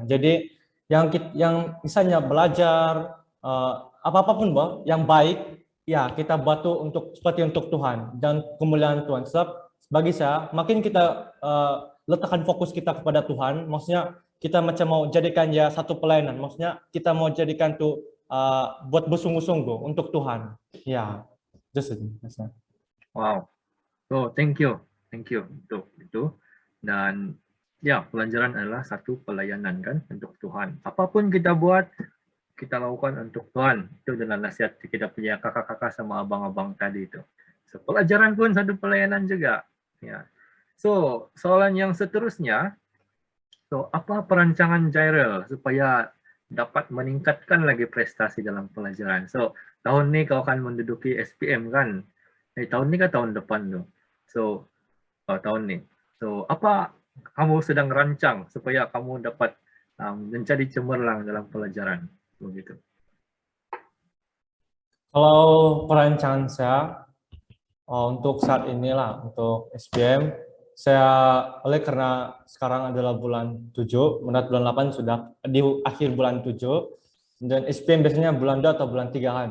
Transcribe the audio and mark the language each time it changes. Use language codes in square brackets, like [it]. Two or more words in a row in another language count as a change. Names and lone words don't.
[ms] Jadi yang misalnya belajar apapun yang baik, ya kita buat tuh seperti untuk Tuhan dan kemuliaan Tuhan. Sebab bagi saya makin kita letakkan fokus kita kepada Tuhan, maksudnya kita macam mau jadikan ya satu pelayanan, maksudnya kita mau jadikan tuh buat bersungguh-sungguh untuk Tuhan. Ya, [en] just it. [ms] Wow. So, [en] thank you [ms] untuk itu. Dan ya, pelajaran adalah satu pelayanan kan untuk Tuhan. Apapun kita buat, kita lakukan untuk Tuhan. Itu adalah nasihat kita punya kakak-kakak sama abang-abang tadi itu. So, pelajaran pun satu pelayanan juga. Ya. So, soalan yang seterusnya, so apa perancangan Jairul supaya dapat meningkatkan lagi prestasi dalam pelajaran? So, tahun ini kau akan menduduki SPM kan? Tahun ini kan tahun depan tuh. So, tahun ini. So, apa kamu sedang rancang supaya kamu dapat menjadi cemerlang dalam pelajaran? Begitu. Kalau perancangan saya untuk saat inilah, untuk SPM, oleh karena sekarang adalah bulan 7, bulan 8 sudah di akhir bulan 7, dan SPM biasanya bulan 2 atau bulan 3 kan.